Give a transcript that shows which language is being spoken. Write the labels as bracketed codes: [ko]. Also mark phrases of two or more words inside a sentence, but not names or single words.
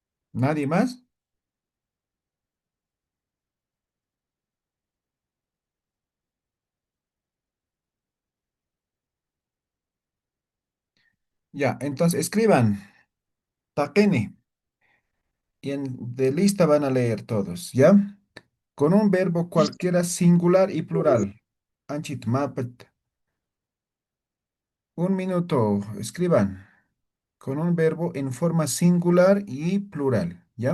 [es] ¿Nadie más? Ya, entonces escriban. Taqini. Y de lista van a leer todos, ¿ya? Con un verbo cualquiera singular y plural. [ay] Anchit mapet. [es] Un minuto, escriban. Con un verbo en forma singular y plural, ¿ya?